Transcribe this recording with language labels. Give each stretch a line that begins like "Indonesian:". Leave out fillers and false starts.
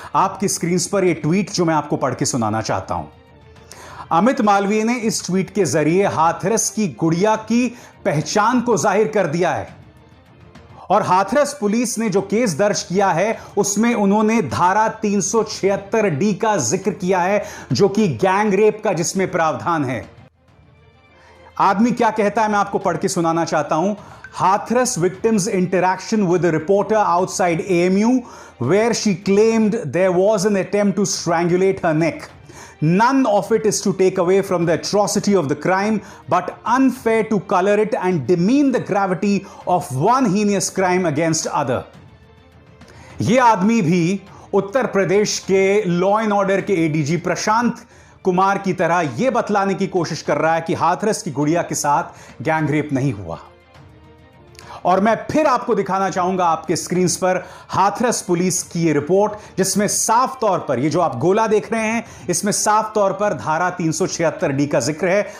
Hindi: आपकी स्क्रीन पर यह ट्वीट जो मैं आपको पढ़ के सुनाना चाहता हूं। अमित मालवीय ने इस ट्वीट के जरिए हाथरस की गुड़िया की पहचान को जाहिर कर दिया है, और हाथरस पुलिस ने जो केस दर्ज किया है उसमें उन्होंने धारा 376D का जिक्र किया है, जो कि गैंग रेप का जिसमें प्रावधान है। आदमी क्या कहता है मैं आपको पढ़ के सुनाना चाहता हूं।
English: Hathras victim's interaction with a reporter outside AMU, where she claimed there was an attempt to strangulate her neck. None of it is to take away from the atrocity of the crime, but unfair to color it and demean the gravity of one heinous crime against other.
Hindi: यह आदमी भी उत्तर प्रदेश के law and order के ADG Prashant Kumar की तरह यह बतलाने की कोशिश कर रहा है कि हाथरस की गुड़िया के साथ गैंग रेप नहीं हुआ। और मैं फिर आपको दिखाना चाहूंगा आपके स्क्रीन पर हाथरस पुलिस की यह रिपोर्ट, जिसमें साफ तौर पर ये जो आप गोला देख रहे हैं, इसमें साफ तौर पर धारा 376D का जिक्र है।